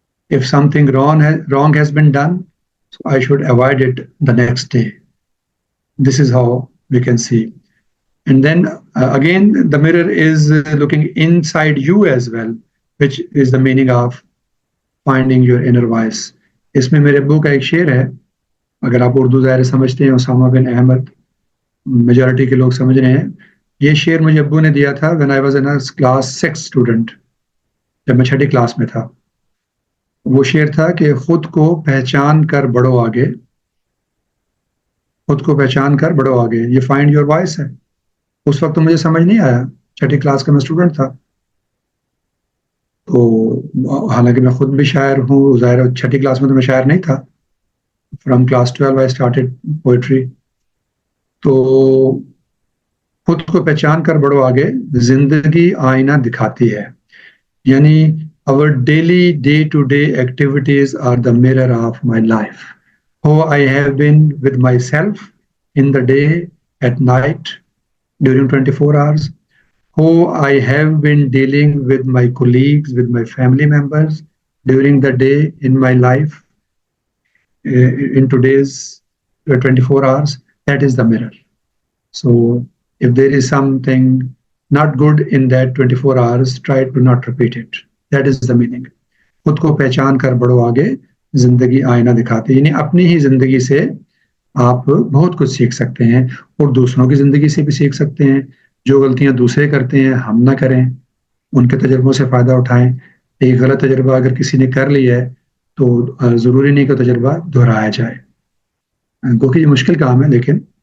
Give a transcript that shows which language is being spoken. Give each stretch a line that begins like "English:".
English: If something wrong has been done, so I should avoid it the next day. This is how we can see. And then again, the mirror is looking inside you as well, which is the meaning of finding your inner voice.
Hindi: इसमें मेरे अब्बू का एक शेर है, अगर आप उर्दू ज़ाहिर समझते हैं, उसामा बिन अहमद, मेजॉरिटी के लोग समझ रहे हैं, ये शेर मुझे अब्बू ने दिया था
English: when I was in a class 6 student,
Hindi: जब मैं 6ठी क्लास में था. वो शेर था कि खुद को पहचान कर बढ़ो आगे, खुद को पहचान कर बढ़ो आगे. ये
English: find your voice
Hindi: है. उस वक्त तो मुझे समझ नहीं आया, 6ठी क्लास का मैं स्टूडेंट था. तो हालांकि मैं खुद भी शायर हूँ, ज़ाहिर 6ठी क्लास में तो मैं शायर नहीं था.
English: From class 12 I started poetry.
Hindi: तो खुद को पहचान कर बढ़ो आगे, जिंदगी आईना दिखाती है.
English: यानी our daily day-to-day activities are the mirror of my life. How I have been with myself in the day, at night, during 24 hours. How I have been dealing with my colleagues, with my family members during the day in my life, in today's 24 hours. That is the mirror. So if there is something not good in that 24 hours, try to not repeat it. That is the meaning.
Hindi: खुद को पहचान कर बढ़ो आगे, जिंदगी आईना दिखाती है. यानी अपनी ही जिंदगी से आप बहुत कुछ सीख सकते हैं और दूसरों की जिंदगी से भी सीख सकते हैं. जो गलतियां दूसरे करते हैं हम ना करें, उनके तजर्बों से फायदा उठाएं. एक गलत तजर्बा अगर किसी ने कर लिया है तो जरूरी नहीं कि तजर्बा दोहराया जाए, क्योंकि ये मुश्किल काम है, लेकिन